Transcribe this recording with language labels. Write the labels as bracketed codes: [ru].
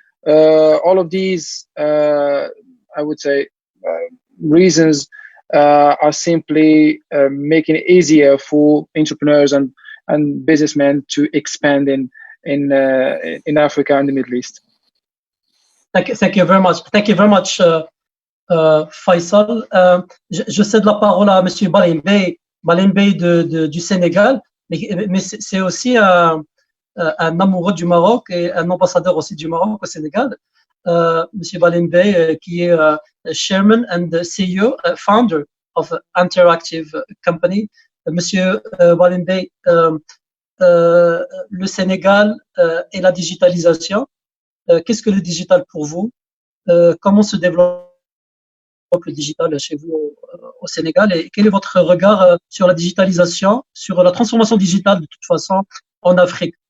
[en] All of these, I would say, reasons are simply making it easier for entrepreneurs and businessmen to expand in Africa and the Middle East. Thank you very much. Thank you very much, Faisal. [fr] Je cède la parole à Monsieur Balembe du Sénégal, mais c'est aussi un amoureux du Maroc et un ambassadeur aussi du Maroc au Sénégal. Monsieur Balembe, qui est [en] Chairman and CEO, founder of Interactive Company. [fr] Monsieur Balembe, le Sénégal et la digitalisation. Qu'est-ce que le digital pour vous? Comment se développe le digital chez vous au Sénégal et quel est votre regard sur la digitalisation, sur la transformation digitale de toute façon en Afrique?